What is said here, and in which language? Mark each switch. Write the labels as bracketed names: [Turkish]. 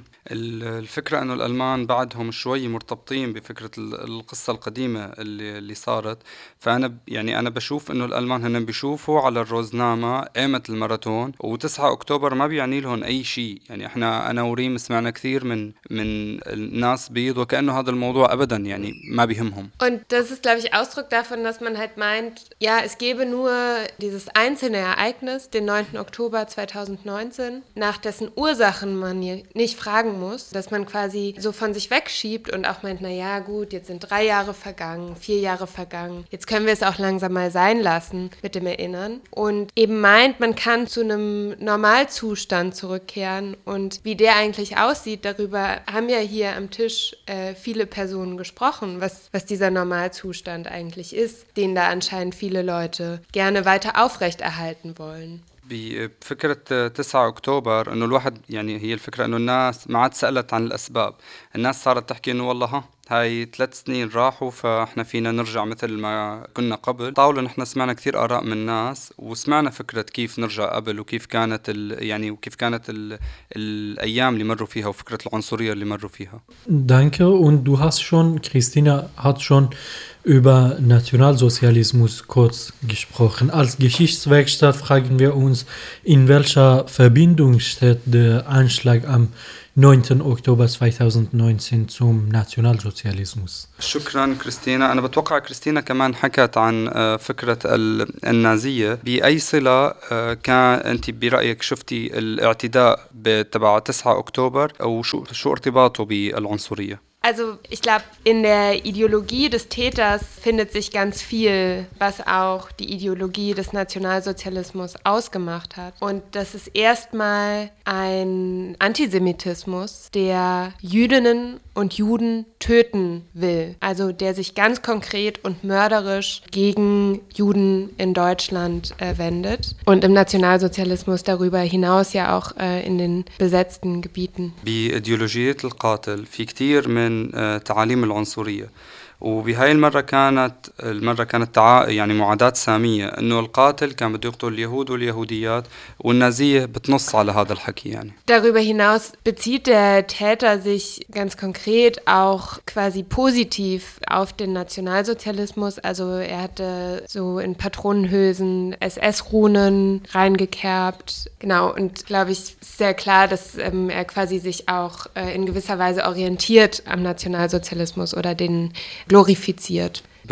[Arabic] الفكرة أنه الألمان بعدهم شوي مرتبطين بفكرة القصة القديمة اللي صارت، فأنا يعني أنا بشوف أنه الألمان هنن بيشوفوا على الروزنامة قيمة الماراثون، وتسعة أكتوبر ما بيعني لهم أي شيء. يعني إحنا أنا وريم سمعنا كثير من الناس بيض وكأنه هذا الموضوع أبدا يعني ما بيهمهم. [German] Und das ist glaube ich Ausdruck davon, dass man halt meint, ja es gäbe nur dieses einzelne Ereignis, den 9. Oktober 2019, nach dessen Ursachen man nicht fragen muss, dass man quasi so von sich wegschiebt und auch meint, naja, gut, jetzt sind 3 Jahre vergangen, 4 Jahre vergangen, jetzt können wir es auch langsam mal sein lassen mit dem Erinnern. Und eben meint, man kann zu einem Normalzustand zurückkehren. Und wie der eigentlich aussieht, darüber haben ja hier am Tisch viele Personen gesprochen, was dieser Normalzustand eigentlich ist, den da anscheinend viele Leute gerne weiter aufrechterhalten wollen. [Arabic] بفكرة 9 أكتوبر أنه الواحد يعني هي الفكرة أنه الناس ما عاد سألت عن الأسباب الناس صارت تحكي أنه والله هاي 3 سنين راحوا فإحنا فينا نرجع مثل ما كنا قبل طاولة نحن سمعنا كثير آراء من الناس وسمعنا فكرة كيف نرجع قبل وكيف كانت يعني وكيف كانت الأيام اللي مروا فيها وفكرة العنصرية اللي مروا فيها [German] Danke und du hast schon Christina hat schon über Nationalsozialismus kurz gesprochen. Als Geschichtswerkstatt fragen wir uns, in welcher Verbindung steht der Anschlag am 9. Oktober 2019 zum Nationalsozialismus? [Arabic] شكراً كريستينا. أنا بتوقع كريستينا كمان حكت عن فكرة النازية. بأي صلة كان أنت برأيك شفتي الاعتداء تبع 9 أكتوبر أو شو ارتباطه بالعنصرية؟ [German] Also ich glaube, in der Ideologie des Täters findet sich ganz viel, was auch die Ideologie des Nationalsozialismus ausgemacht hat. Und das ist erstmal ein Antisemitismus, der Jüdinnen und Juden töten will. Also der sich ganz konkret und mörderisch gegen Juden in Deutschland wendet. Und im Nationalsozialismus darüber hinaus ja auch in den besetzten Gebieten. Bei Ideologie des Qatil, viel [Arabic] من تعاليم العنصرية وبهاي المرة كانت يعني معاداة سامية انه القاتل كان بده يقتل اليهود واليهوديات والنازية بتنص على هذا الحكي يعني [German] Darüber hinaus bezieht der Täter sich ganz konkret auch quasi positiv auf den Nationalsozialismus. Also er hatte so in Patronenhülsen SS-Runen reingekerbt. Genau, und glaube ich, sehr klar, dass er quasi sich auch in gewisser Weise orientiert am Nationalsozialismus oder den glorifiziert.